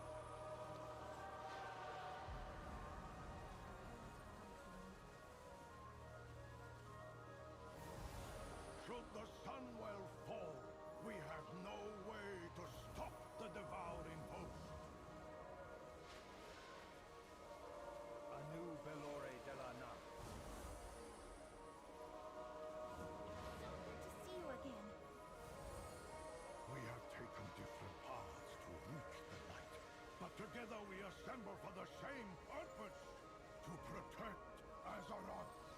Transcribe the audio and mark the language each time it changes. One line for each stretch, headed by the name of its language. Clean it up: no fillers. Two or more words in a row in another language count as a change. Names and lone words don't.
English: Should the Sunwell fall, we have no way to stop the devouring host. A new Velore de la Nave. So good to see you again. We have taken different paths to reach the light, but together we assemble for the same purpose, to protect Azeroth.